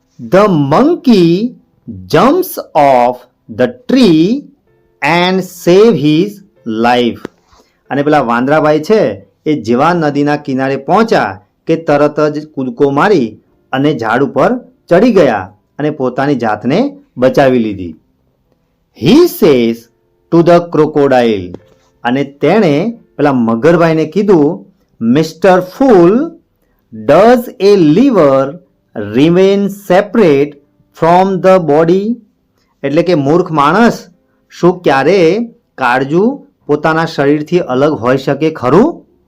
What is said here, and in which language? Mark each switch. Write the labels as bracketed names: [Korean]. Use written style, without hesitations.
[English] The monkey jumps off the tree and save his life. [Gujarati] અને પેલા વાંદરાભાઈ છે એ જેવા નદીના કિનારે પહોંચ્યા કે તરત જ કૂદકો મારી અને ઝાડ ઉપર ચડી ગયા અને પોતાની જાતને બચાવી લીધી. [English] He says to the crocodile. [Gujarati] અને તેણે પેલા મગરભાઈને કીધું, [English] Mister fool, does a liver remain separate from the body. [Gujarati] એટલે કે મૂર્ખ માણસ, શું ક્યારે કાળજું પોતાના શરીરથી અલગ હોઈ શકે ખરું?